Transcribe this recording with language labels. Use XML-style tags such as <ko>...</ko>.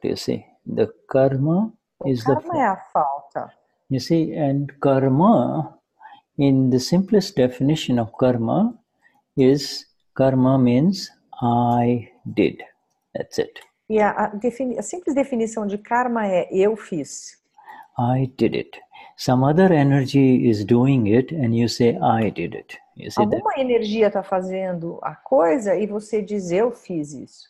<en>You see, the karma is the fault.</en> <pt>É a falta.</pt> <en>You see, and karma, in the simplest definition of karma, karma means I did. That's it.</en> <pt>E a simples definição de karma é eu fiz.</pt> <en>I did it. Some other energy is doing it and you say I did it. You see</en> <pt>Alguma energia está fazendo a coisa e você diz eu fiz isso.</pt>